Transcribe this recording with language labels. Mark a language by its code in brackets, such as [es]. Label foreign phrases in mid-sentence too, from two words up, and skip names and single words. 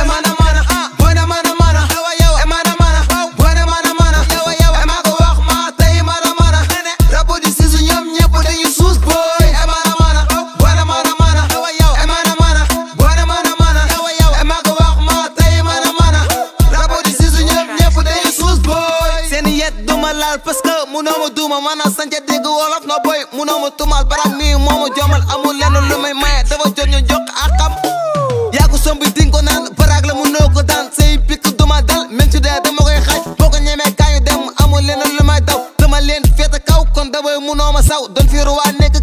[wo] Emana mana, buena mana mana. Emana mana, buena mana mana. Ema ko wax ma tey mana mana. Rapo di si su ñoom ñëpp dañuy suus boy. Emana mana, buena mana mana. Emana mana, buena mana mana. Ema ko wax ma tey mana mana. Rapo di si su ñoom ñëpp dañuy suus boy. seen yet duma laal [fr] parce que [wo] munoo ma duuma maanaam sànca dégg wolof na boy munoo ma tumal barak mi moo ma jomal amul lenn lu may maye dafa jot ñu jox akam yaa ko sombi dinga ko naan barak la munoo ko daan say pikk duma dal même su dee dama koy xaaj boo ko ñemee kaañu dem amul lenn lu may daw dama leen féete kaw kon damay munoo ma saw doon fi ruwaan